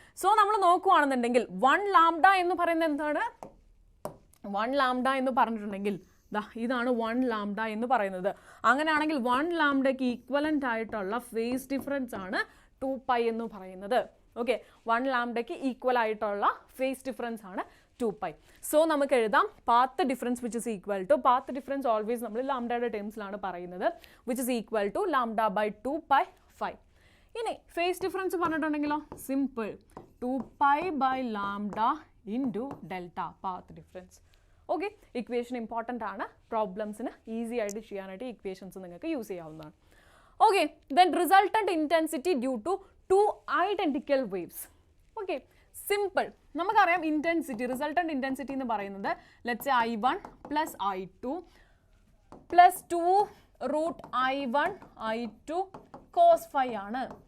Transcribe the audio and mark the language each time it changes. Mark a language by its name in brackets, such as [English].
[Malayalam] So നമ്മൾ നോക്കുകയാണെന്നുണ്ടെങ്കിൽ 1 lambda എന്ന് പറയുന്നത് എന്താണ്? 1 ലാംഡ എന്ന് പറഞ്ഞിട്ടുണ്ടെങ്കിൽ ഇതാണ് 1 ലാംഡ എന്ന് പറയുന്നത്. അങ്ങനെയാണെങ്കിൽ 1 ലാംഡയ്ക്ക് ഈക്വലൻ്റ് ആയിട്ടുള്ള ഫേസ് ഡിഫറൻസ് ആണ് 2π എന്ന് പറയുന്നത്. ഓക്കെ, 1 ലാംഡയ്ക്ക് ഈക്വൽ ആയിട്ടുള്ള ഫേസ് ഡിഫറൻസ് ആണ് [English] 2 pi. So [Malayalam] നമുക്ക് എഴുതാം [English] path difference which is equal to, path difference always [Malayalam] നമ്മൾ ലാംഡയുടെ ടേംസിലാണ് പറയുന്നത്, [English] which is equal to lambda by 2 pi 5. [Malayalam] ഇനി phase difference പറഞ്ഞിട്ടുണ്ടെങ്കിലോ simple [English] 2 pi by lambda into delta path difference. [Malayalam] Okay, equation important ആണ്, പ്രോബ്ലംസിന് easy ആയിട്ട് ചെയ്യാനായിട്ട് equations നിങ്ങൾക്ക് use ചെയ്യാവുന്നതാണ്. [English] Okay, then resultant intensity due to 2 identical waves. [Malayalam] Okay, simple, നമുക്കറിയാം intensity, resultant intensity എന്ന് പറയുന്നത് [English] let's say [Malayalam] I1 plus I2 plus 2 root I1 I2 cos 5 ആണ്.